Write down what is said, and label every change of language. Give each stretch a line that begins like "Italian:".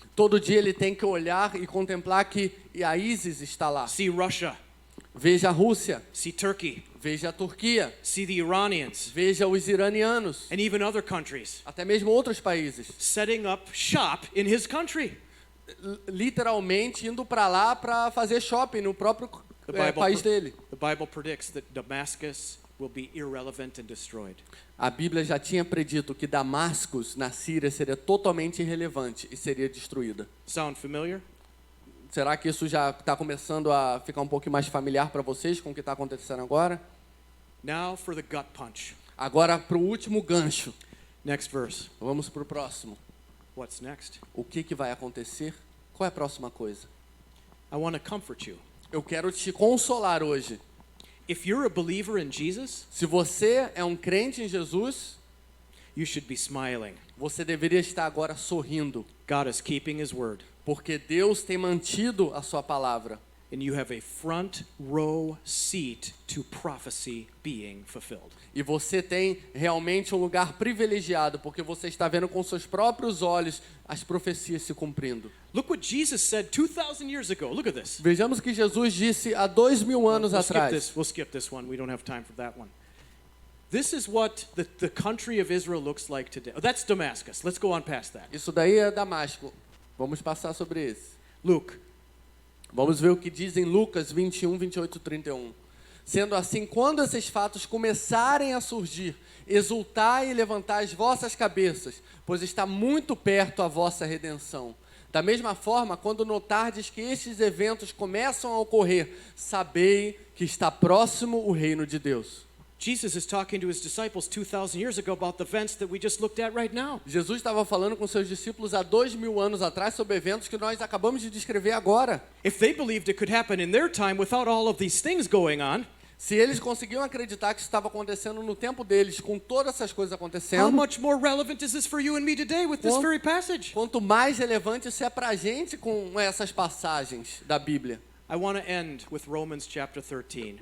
Portuguese: Todo dia ele tem que olhar e contemplar que a ISIS está lá.
English: see Russia,
Portuguese: Veja a Rússia,
English: see Turkey,
Portuguese: veja a Turquia,
English: see the Iranians,
Portuguese: veja os iranianos,
English: and even other countries
Portuguese: até mesmo outros países.
English: setting up shop in his country.
Portuguese: Literalmente indo para lá para fazer shopping no próprio país dele.
English: The Bible predicts that Damascus will be irrelevant and destroyed.
Portuguese: A Bíblia já tinha predito que Damascus, na Síria, seria totalmente irrelevante e seria destruída.
English: Sound familiar?
Portuguese: Será que isso já está começando a ficar um pouco mais familiar para vocês com o que está acontecendo agora?
English: Now for the gut punch.
Portuguese: Agora, para o último gancho.
English: Next verse.
Portuguese: Vamos para o próximo.
English: What's next?
Portuguese: O que vai acontecer? Qual é a próxima coisa?
English: I want to comfort you.
Portuguese: Eu quero te consolar hoje.
English: If you're a believer in Jesus,
Portuguese: Se você é um crente em Jesus,
English: you should be smiling.
Portuguese: você deveria estar agora sorrindo,
English: God is keeping his word.
Portuguese: porque Deus tem mantido a sua palavra.
English: And you have a front row seat to prophecy being fulfilled.
Portuguese: E você tem realmente um lugar privilegiado, porque você está vendo com seus próprios olhos as profecias se cumprindo.
English: Look what Jesus said 2,000 years ago. Look at this.
Portuguese: Vejamos o que Jesus disse há 2000 anos atrás.
English: We'll skip this one. We don't have time for that one. This is what the country of Israel looks like today. Oh, that's Damascus. Let's go on past that.
Portuguese: Isso daí é Damasco. Vamos passar sobre esse.
English: Luke,
Portuguese: Vamos ver o que diz em Lucas 21, 28 e 31. Sendo assim, quando esses fatos começarem a surgir, exultai e levantai as vossas cabeças, pois está muito perto a vossa redenção. Da mesma forma, quando notardes que estes eventos começam a ocorrer, sabei que está próximo o reino de Deus.
English: Jesus is talking to his disciples 2,000 years ago about the events that we just looked at right now.
Portuguese: Jesus estava falando com seus discípulos há 2000 anos atrás sobre eventos que nós acabamos de descrever agora.
English: If they believed it could happen in their time without all of these things going on,
Portuguese: Se eles conseguiam acreditar que isso estava acontecendo no tempo deles, com todas essas coisas
English: how
Portuguese: acontecendo,
English: much more relevant is this for you and me today with this
Portuguese: Quanto-
English: very passage?
Portuguese: quanto mais relevante isso é para a gente com essas passagens da Bíblia.
English: I want to end with Romans chapter 13.